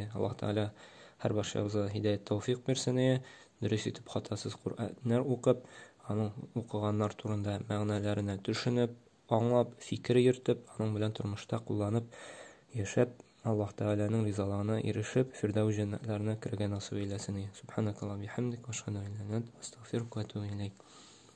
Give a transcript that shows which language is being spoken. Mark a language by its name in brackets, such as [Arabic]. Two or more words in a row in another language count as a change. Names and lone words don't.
[Tatar] Аллаһ Таала һәр барчабызга һидаят тәүфыйк бирсен, дөрес итеп хатасыз Кур'анны укып, аның укыганнар турында мәгънәләренә төшенеп, аңлап, фикер йөртеп, аның белән тормышта кулланып яшәп, Аллаһ Тааланың ризалыгына ирешеп, фирдәүс җәннәтләренә кергән насыйп әйләсен. [Arabic] سبحانك اللهم بحمدك وأشهد أن لا إله إلا أنت أستغفرك وأتوب إليك.